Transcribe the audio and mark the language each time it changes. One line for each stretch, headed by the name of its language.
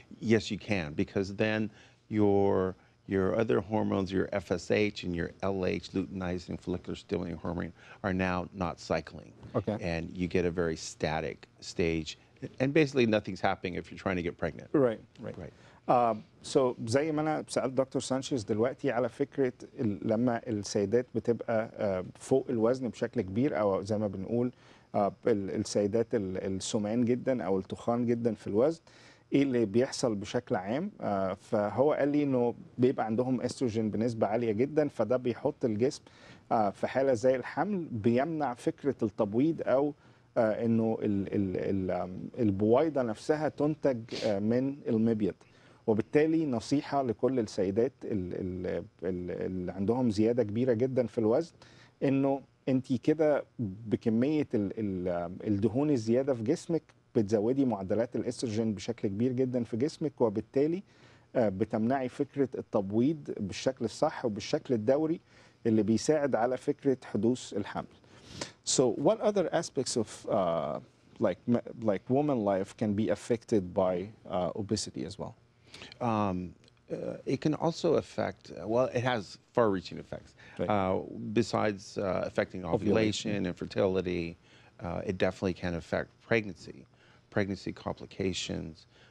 English: Yes, you can, because then your other hormones, your FSH and your LH, luteinizing follicular stimulating hormone, are now not cycling. Okay. And you get a very static stage, and basically nothing's happening if you're trying to get pregnant. Right, right. Right.
Arabic: So زي ما انا سالت دكتور سانشيز دلوقتي على فكره لما السيدات بتبقى فوق الوزن بشكل كبير، او زي ما بنقول السيدات السمان جدا او التخان جدا في الوزن، ايه اللي بيحصل بشكل عام. فهو قال لي انه بيبقى عندهم استروجين بنسبه عاليه جدا، فده بيحط الجسم في حاله زي الحمل، بيمنع فكره التبويض او انه البويضه نفسها تنتج من المبيض. وبالتالي نصيحه لكل السيدات اللي عندهم زياده كبيره جدا في الوزن، انه انت كده بكميه الدهون الزياده في جسمك بتزودي معدلات الاستروجين بشكل كبير جدا في جسمك، وبالتالي بتمنعي فكره التبويض بالشكل الصح وبالشكل الدوري اللي بيساعد على فكره حدوث الحمل.
English: So what other aspects of like woman life can be affected by obesity as well? It can also affect, well, it has far-reaching effects. Right. Besides affecting ovulation and fertility, it definitely can affect pregnancy complications.